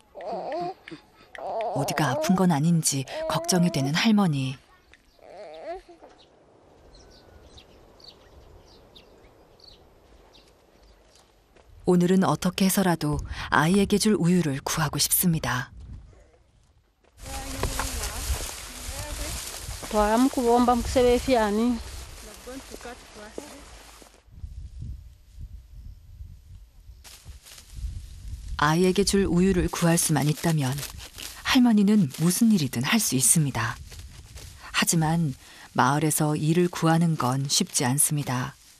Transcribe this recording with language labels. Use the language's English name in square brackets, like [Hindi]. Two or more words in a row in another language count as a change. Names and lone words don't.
[Korean] 어디가 아픈 건 아닌지 걱정이 되는 할머니. 오늘은 어떻게 해서라도 아이에게 줄 우유를 구하고 싶습니다. [Bemba] Twara mukubomba mukusebe fyani. [Korean] 아이에게 줄 우유를 구할 수만 있다면 할머니는 무슨 일이든 할 수 있습니다. 하지만 마을에서 일을 구하는 건 쉽지 않습니다.